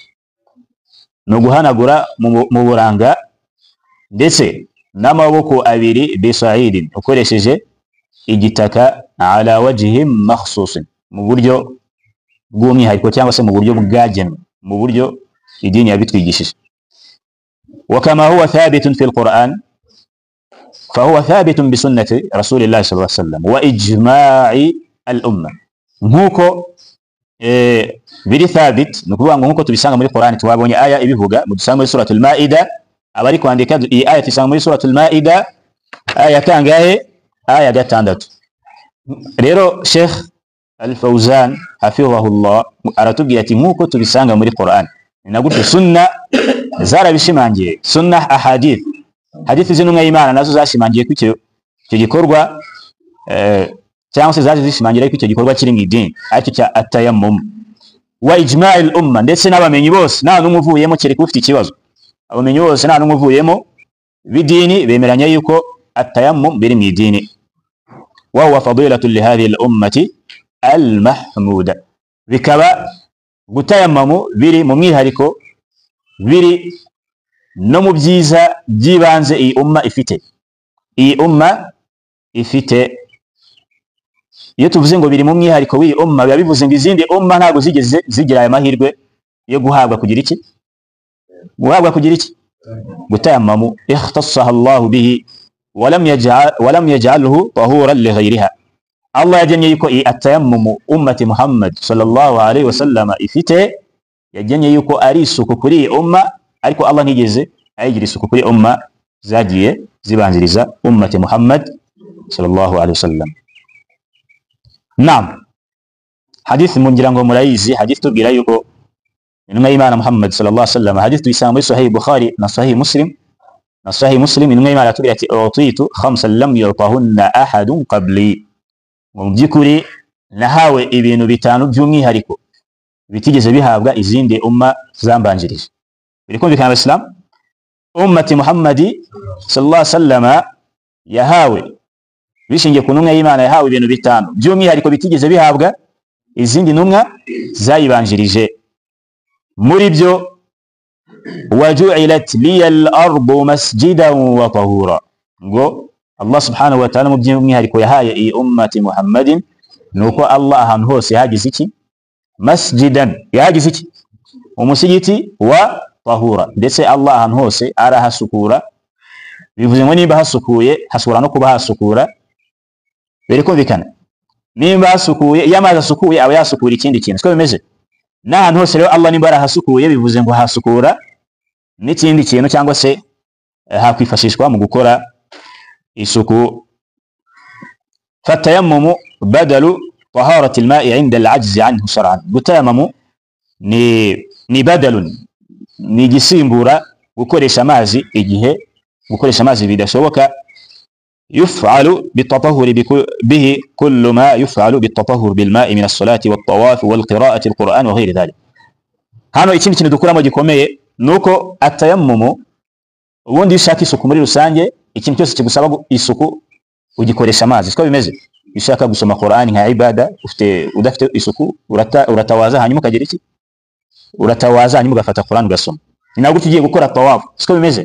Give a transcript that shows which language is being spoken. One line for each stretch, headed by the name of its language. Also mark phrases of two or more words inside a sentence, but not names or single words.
Kinyarwanda: no guhanagura mu buranga ndetse n'amaboko abiri bisa'idin ukoresheje igitaka
Arabic: على وجه مخصوص,
Kinyarwanda: mu buryo bw'umwihariko cyangwa se mu buryo bwagenwe, mu buryo idini yabitwigishije.
Arabic: وكما هو ثابت في القرآن فهو ثابت بسنة رسول الله صلى الله عليه وسلم وإجماع الأمة.
Kinyarwanda: nkuko biri thabit nukuvuga ngo nkuko tubisanga muri Qur'an, twabonye aya ibivuga mu dusanga muri suratul Maida, abari kwandika iyi aya tisanga muri suratul Maida aya kangahe? Aya 6. Rero Sheikh Al-Fawzan hafizahullah aratubwira ati nkuko tubisanga muri Qur'an nagute sunna zarabishimangiye, sunna ahadith, hadithi z'intumwa y'Imana nazo zashimangiye ko icyo gikorwa cyangwa se zaje zishimangira ko icyo gikorwa kiri mu idini ariko cya
Arabic: التيمم وإجماع الأمة,
Kinyarwanda: ndetse n'abamenyi bose nta n'umwe uvuyemo kereka ufite ikibazo. Abamenyi bose nta n'umwe uvuyemo bidini bemeranya yuko atayammum biri mu idini.
Arabic: وهو فضيلة لهذه الأمة المحمودة,
Kinyarwanda: bikaba gutayammamu biri mu mwihariko, biri no mu byiza byibanze iyi umma ifite. Iyi umma ifite, iyo tuvuze ngo biri mu mwihariko w'iyi umma biba bivuze ngo izindi umma ntabwo zigeze zigira aya mahirwe yo guhabwa kugira iki? Guhabwa kugira iki? Gutayammamu.
Arabic: اختصها الله به ولم يجعله طهورا لغيرها.
Kinyarwanda: Allah yagennye yuko iyi atayammumu
Arabic: أمة محمد صلى الله عليه وسلم
Kinyarwanda: ifite, yagennye yuko ari isuku kuri iyi umma, ariko Allah ntigeze ayigira isuku kuri umma zagiye zibanziriza
Arabic: أمة محمد صلى الله عليه وسلم.
Kinyarwanda: Naam, hadith mungira ngo murayizi, hadith tubwira yuko intumwa y'Imana Muhammad
Arabic: صلى الله عليه وسلم,
Kinyarwanda: hadith tuyisanga muri Sahih Bukhari na Sahih Muslim. Na Sahih Muslim intumwa y'Imana atubwira ati
Arabic: أعطيت خمسا لم يعطهن أحد قبلي,
Kinyarwanda: mu by'ukuri nahawe ibintu 5 by'umwihariko bitigeze bihabwa izindi umma zambanjirije. Birikumvikana Abislam,
Arabic: أمة محمد صلى الله عليه وسلم
Kinyarwanda: yahawe bishingiye ku ntumwa y'Imana, yahawe ibintu 5 by'umwihariko bitigeze bihabwa izindi ntumwa zayibanjirije. Muri byo
Arabic: وجعلت لي الأرض مسجدا وطهورا,
Kinyarwanda: ngo
Arabic: الله سبحانه وتعالى
Kinyarwanda: mu by'umwihariko yahaye iyi
Arabic: أمة محمد
Kinyarwanda: nuko Allah ahantu hose yahagize iki? Masjidan, yahagize iki? Umusigiti
Arabic: وطهورا,
Kinyarwanda: ndetse Allah ahantu hose arahasukura. Bivuze ngo nimba hasukuye hasubira no kuba hasukura. Birikumvikana, nimba hasukuye, iyo amazi asukuye aba yasukura ikindi kintu, siko bimeze. N'ahantu hose rero Allah nimba arahasukuye bivuze ngo hasukura n'ikindi kintu, cyangwa se hakwifashishwa mu gukora isuku.
Arabic: فالتيمم بدل طهارة الماء عند العجز عنه شرعا.
Kinyarwanda: Gutayammamu ni badalun, ni gisimbura gukoresha amazi igihe gukoresha amazi bidashoboka.
Arabic: يفعل بالتطهر به كل ما يفعل بالتطهر بالماء من الصلاة والطواف والقراءة القرآن وغير ذلك.
Kinyarwanda: hano ikindi kintu dukuramo gikomeye nuko atayammumu ubundi ushaka isuku muri rusange, ikintu cyose kigusaba isuku ugikoresha amazi, siko bimeze. Ushaka gusoma Qur'an nka ibada, udafite isuku uratawaza hanyuma ukagira iki? Uratawaza hanyuma ugafata Qur'an ugasoma. Ni nabwo ugiye gukora tawaf, siko bimeze.